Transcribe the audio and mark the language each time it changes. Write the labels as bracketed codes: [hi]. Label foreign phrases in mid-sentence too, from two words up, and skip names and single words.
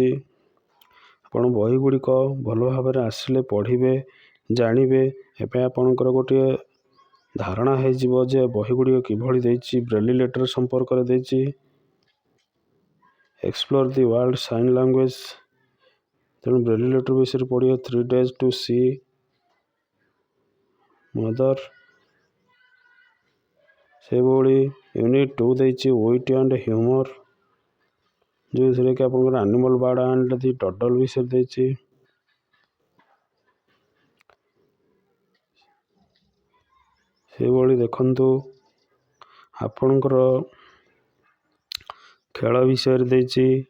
[or] ଆପଣ ବହି ଗୁଡ଼ିକ ଭଲ ଭାବରେ ଆସିଲେ ପଢ଼ିବେ, ଜାଣିବେ। ଏବେ ଆପଣଙ୍କର ଗୋଟିଏ ଧାରଣା ହେଇଯିବ ଯେ ବହି ଗୁଡ଼ିକ କିଭଳି ଦେଇଛି। [en] Braille letter [or] ସମ୍ପର୍କରେ ଦେଇଛି। ଏକ୍ସପ୍ଲୋର ଦି ୱାର୍ଲ୍ଡ ସାଇନ୍ ଲାଙ୍ଗୁଏଜ। ତେଣୁ [en] Braille letter [or] ବିଷୟରେ ପଢ଼ିବେ। 3 days to see ମଦର। ସେହିଭଳି ୟୁନିଟ୍ 2 ଦେଇଛି ୱିଟ୍ ଆଣ୍ଡ ହ୍ୟୁମର, ଯେଉଁଥିରେ କି ଆପଣଙ୍କର ଆନିମଲ ବାର୍ଡ଼ ଆଣ୍ଡ ଦି ଟର୍ଟଲ ବିଷୟରେ ଦେଇଛି। ସେହିଭଳି ଦେଖନ୍ତୁ ଆପଣଙ୍କର ଖେଳ ବିଷୟରେ ଦେଇଛି।